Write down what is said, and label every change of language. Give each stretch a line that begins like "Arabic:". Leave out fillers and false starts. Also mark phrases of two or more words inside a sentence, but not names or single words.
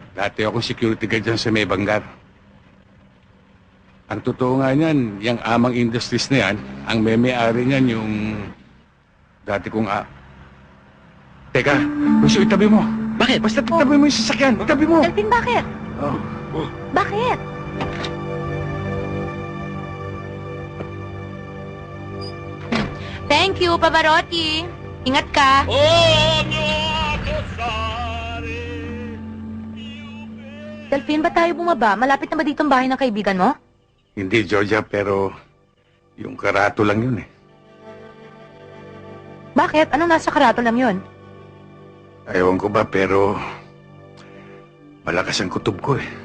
Filipino: Dati akong security guard dyan sa may Banggar. Ang totoo nga niyan, yung Amang Industries na yan, ang may-ari niyan yung dati kong Teka, gusto itabi mo. Bakit? Basta itabi mo yung sasakyan. Itabi mo. Delphine, bakit? Oh. Bakit?
English: Thank you, Pavarotti.
Filipino: Ingat ka.
Italian: Ogni addossare io per...
Filipino: Delphine, ba tayo bumaba? Malapit na ba dito ang bahay ng kaibigan mo? Hindi, Georgia, pero yung karato lang yun eh. Bakit? Anong nasa karato lang yun? Ewan ko ba, pero malakas ang kutob ko eh.